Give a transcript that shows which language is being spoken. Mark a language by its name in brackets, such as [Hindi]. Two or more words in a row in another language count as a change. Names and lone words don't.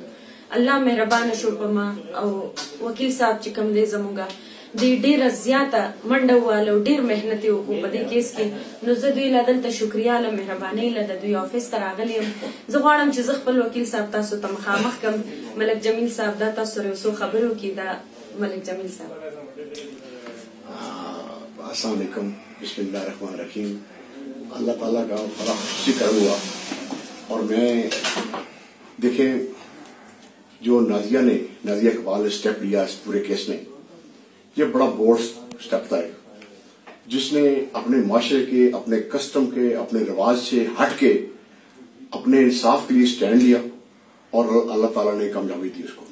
[Pashto] الله مهربانه شو په ما او وکیل صاحب چې کوم دی زموږه دوی ډیره زیاته منډه وواله او ډیر محنت یې وکړو په دې کیس کې. نو زه دوی له دلته شکریا له مهربانۍ له د دوی آفس ته راغلی یم. زه غواړم چې زه خپل وکیل صاحب تاسو ته مخامخ کړم. ملک جمیل صاحب دا تاسو سره یو څو خبرې وکړي. دا ملک جمیل صاحب. [Arabic] السلام علیکم. بسم اللہ الرحمن الرحیم. [Urdu] اللہ تعالیٰ کا بڑا خوشی کر ہوا اور میں دیکھیں جو نازیہ اقبال نے سٹیپ لیا اس پورے کیس میں، یہ بڑا [English] board step [Urdu] تھا جس نے اپنے معاشرے کے، اپنے کسٹم کے، اپنے رواج سے ہٹ کے اپنے انصاف کے لیے سٹینڈ لیا اور اللہ تعالیٰ نے کامیابی دی اس کو.